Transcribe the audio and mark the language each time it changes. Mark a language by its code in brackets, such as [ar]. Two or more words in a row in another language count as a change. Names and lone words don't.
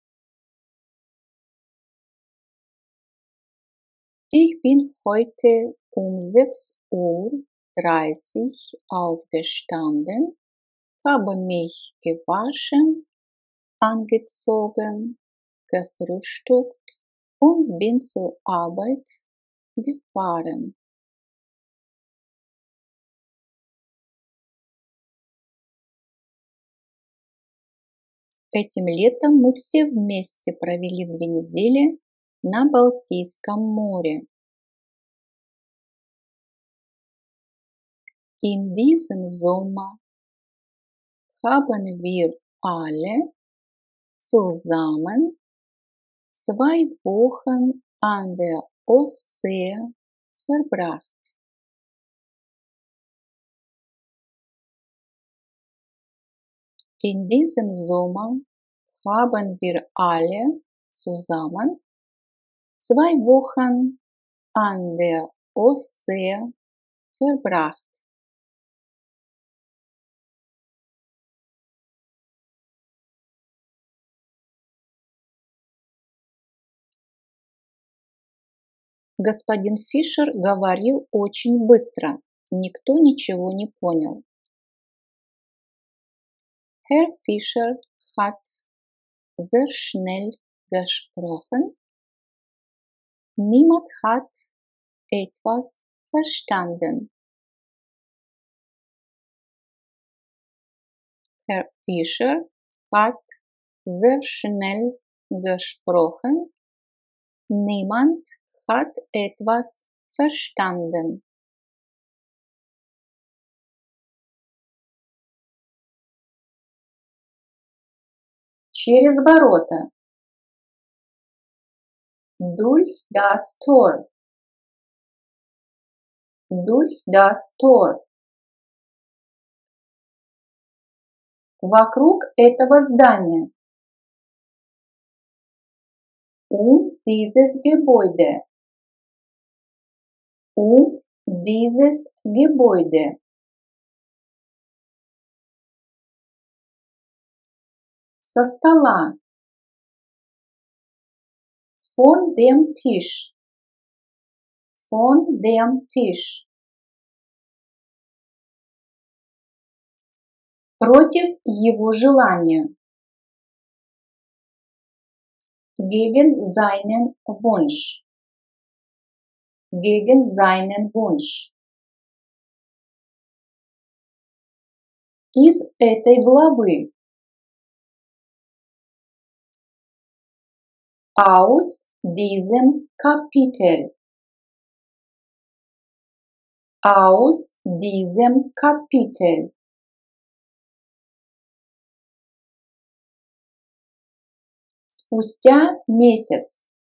[de] Ich bin heute um 6:30 Uhr aufgestanden, habe mich gewaschen, angezogen, gefrühstückt und bin zur Arbeit gefahren. [ru] Этим летом мы все вместе провели 2 недели на Балтийском море. [de] In diesem Sommer haben wir alle zusammen 2 Wochen an der Ostsee verbracht. In diesem Sommer haben wir alle zusammen 2 Wochen an der Ostsee verbracht. [ru] Господин Фишер говорил очень быстро, никто ничего не понял. [de] Herr Fischer hat sehr schnell gesprochen, niemand hat etwas verstanden. Herr Fischer hat sehr schnell gesprochen, niemand hat etwas verstanden. [ru] Через ворота. [de] Durch das Tor. Durch das Tor. [ru] Вокруг этого здания. [de] Dieses Gebäude. Dieses Gebäude. [ru] Со стола. [de] Von dem Tisch. Von dem Tisch. [ru] Против его желания. [de] Gegen seinen Wunsch. Gegen seinen Wunsch. [ru] Из этой главы. [de] Aus diesem Kapitel. Aus diesem Kapitel. [ru] Спустя месяц.